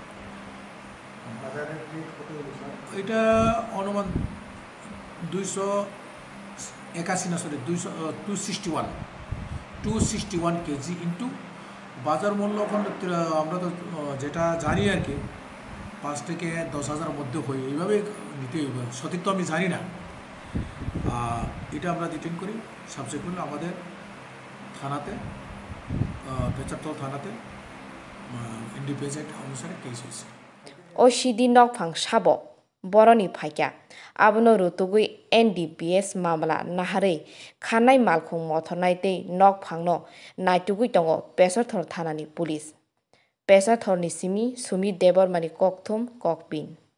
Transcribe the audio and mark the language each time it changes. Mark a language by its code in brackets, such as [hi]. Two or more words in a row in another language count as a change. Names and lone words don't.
[bn] এটা অনুমান 261 কেজি ইন্টু বাজার মূল্য এখন আমরা তো যেটা জানি আর কি 5 থেকে 10,000 মধ্যে হয় এইভাবে নিতে সঠিক তো আমি জানি না এটা আমরা ডিটেইন করি সাবসিকুয়েন্ট আমাদের থানাতে পেচাতল থানাতে ইন্ডিপেন্ডেন্ট অনুসারে কেস হয়েছে [trp] O shidi nok phang shabo boroni phaikya abono rutugui NDPS mamla nahare khanai malkhung mothornai tei nok phangno naitugui tongo pesathor thanani police pesathor ni simi sumi debormani kokthum kokpin